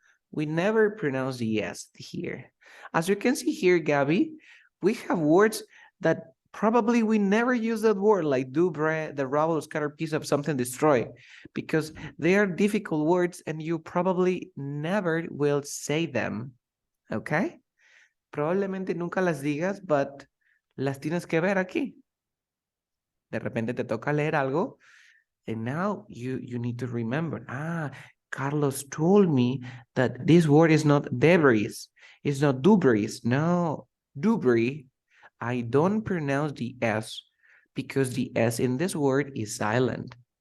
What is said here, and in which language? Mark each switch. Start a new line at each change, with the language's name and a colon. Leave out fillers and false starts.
English: We never pronounce the S here. As you can see here, Gabby, we have words that probably we never use that word, like dubre, the rubble scattered piece of something destroyed, because they are difficult words and you probably never will say them. Okay?
Spanish: Probablemente nunca las digas,
English: but
Spanish: las tienes que ver aquí. De repente te toca leer algo,
English: and now you need to remember, Carlos told me that this word is not debris. It's not dubris. No, dubris. I don't pronounce the S because the S in this word is silent.